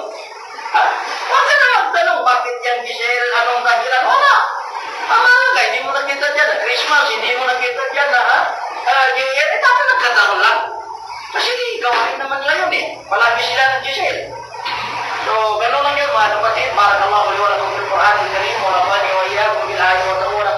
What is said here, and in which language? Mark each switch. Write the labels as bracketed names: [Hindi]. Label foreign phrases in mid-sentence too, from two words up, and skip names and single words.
[Filipino] Huwag ka na magtanong, bakit yan gisel, anong dahilan? Wala. Hindi mo nakita dyan na Christmas, hindi mo nakita dyan na [English] New Year, [Filipino] dapat nagkatanong lang. Kasi gawain naman nila yun palagi sila nag-gisel. So, gano'n lang yun mga kapatid. [Arabic] بارك الله لي ولكم في القرآن الكريم ونفعني وإياكم بالآيات و